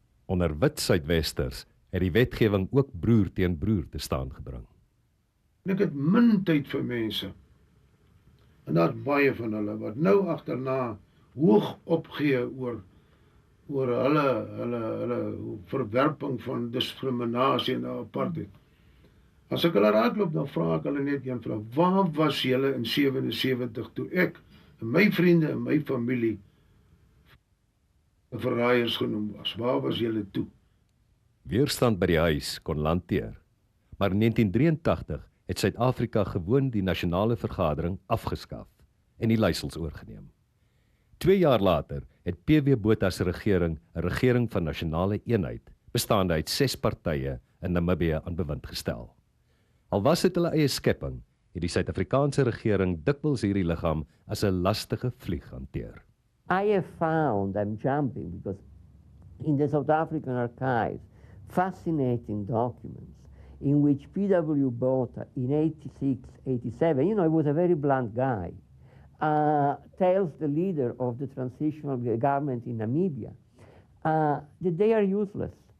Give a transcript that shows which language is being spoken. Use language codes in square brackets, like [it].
[af] Onder wit Suidwesters het die wetgewing ook broer teen broer te staan gebring. Ek het min tyd vir mense, en daar is baie van hulle, wat nou agterna hoog opgee oor hulle verwerping van diskriminasie en apartheid. As ek hulle raakloop, dan vra ek hulle net een vraag, waar was julle in 77 toe ek, en my vriende en my familie, verraaiers genoem was? Waar was julle toe? Weerstand by die huis kon lanteer, maar in 1983 het Suid-Afrika gewoon die nasionale vergadering afgeskaf en die leiersels oorgeneem. 2 jaar later het PW Botha se regering 'n regering van nasionale eenheid, bestaande uit 6 partye in Namibië aan bewind gestel. Al was dit hulle eie skepping, het die Suid-Afrikaanse regering dikwels hierdie liggaam as 'n lastige vlieg hanteer. [en] I have found, I'm jumping, because in the South African archives, fascinating documents in which P.W. Botha in 86, 87, he was a very blunt guy, tells the leader of the transitional government in Namibia that they are useless.